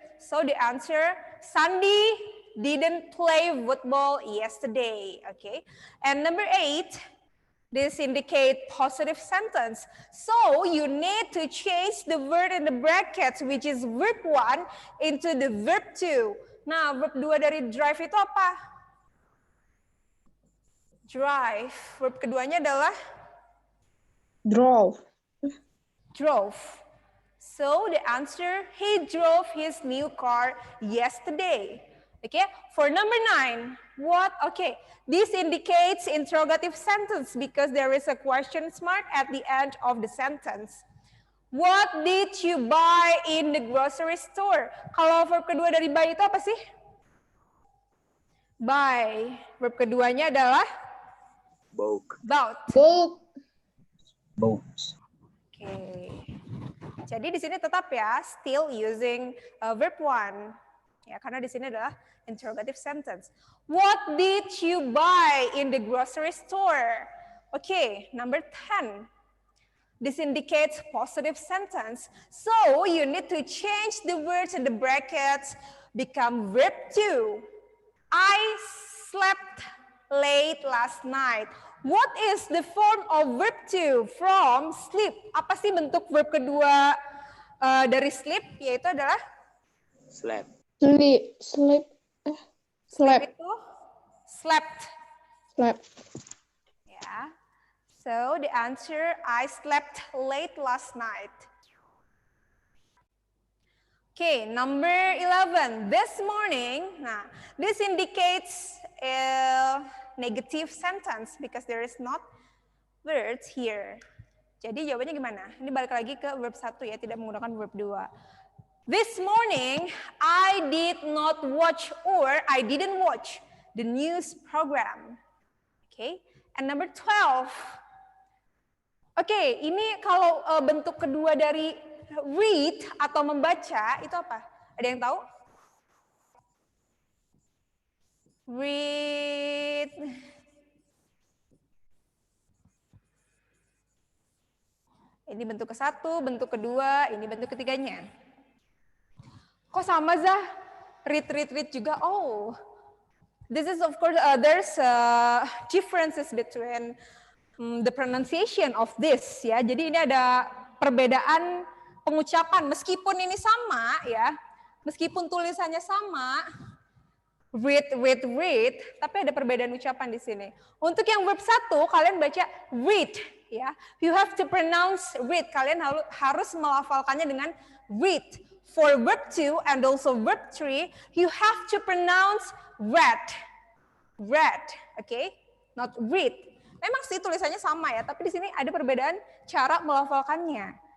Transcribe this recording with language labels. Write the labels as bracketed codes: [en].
[en] So the answer, Sandy didn't play football yesterday. Okay, and number 8, this indicate positive sentence. So you need to change the word in the brackets, which is verb 1, into the verb 2. [id] Nah, verb 2 dari drive itu apa? Drive. Verb keduanya adalah [en] Drove. Drove. So the answer, he drove his new car yesterday. Okay, for number 9, what? Okay, this indicates interrogative sentence because there is a question mark at the end of the sentence. What did you buy in the grocery store? [id] Kalau verb kedua dari buy itu apa sih? Buy. Verb keduanya adalah [en] Book. bought. Book. Books. [id] Okay. Jadi di sini tetap ya, [en] still using verb 1. [id] Ya, karena di sini adalah interrogative sentence. [en] What did you buy in the grocery store? Okay, number 10. This indicates positive sentence. So you need to change the words in the brackets, become verb 2. I slept late last night. What is the form of verb 2 from sleep? [id] Apa sih bentuk verb kedua dari sleep? Yaitu adalah [en] Slept. Sleep. [id] sleep itu slept. [en] Slept. Yeah. So the answer, I slept late last night. Okay, number 11. This morning. Nah, this indicates a negative sentence because there is not words here. [id] Jadi jawabannya gimana? Ini balik lagi ke verb 1 ya, tidak menggunakan verb 2. [en] This morning, I did not watch or I didn't watch the news program. Okay, and number 12. [id] Oke, ini kalau bentuk kedua dari read atau membaca itu apa? Ada yang tahu? [en] Read. [id] Ini bentuk ke-1, bentuk kedua, ini bentuk ketiganya. Kok sama Zah? Read juga. [en] Oh, this is of course there's differences between the pronunciation of this ya. [id] Jadi ini ada perbedaan pengucapan meskipun ini sama ya. Meskipun tulisannya sama, read, tapi ada perbedaan ucapan di sini. Untuk yang verb 1 kalian baca read ya. [en] You have to pronounce read. [id] Kalian harus melafalkannya dengan read. [en] For verb 2 and also verb 3, you have to pronounce read. Read, okay? Not read. [id] Memang sih tulisannya sama ya, tapi di sini ada perbedaan cara melafalkannya.